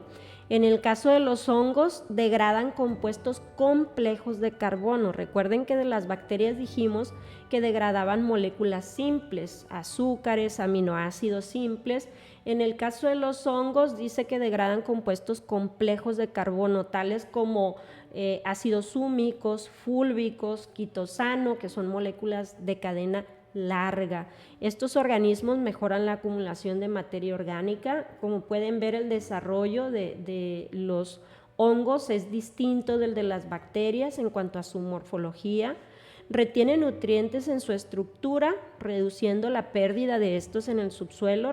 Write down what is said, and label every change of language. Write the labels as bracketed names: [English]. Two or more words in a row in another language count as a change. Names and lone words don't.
[Spanish] En el caso de los hongos, degradan compuestos complejos de carbono. Recuerden que de las bacterias dijimos que degradaban moléculas simples, azúcares, aminoácidos simples. En el caso de los hongos dice que degradan compuestos complejos de carbono, tales como ácidos súmicos, fúlbicos, quitosano, que son moléculas de cadena larga. Estos organismos mejoran la acumulación de materia orgánica. Como pueden ver, el desarrollo de los hongos es distinto del de las bacterias en cuanto a su morfología. Retiene nutrientes en su estructura, reduciendo la pérdida de estos en el subsuelo.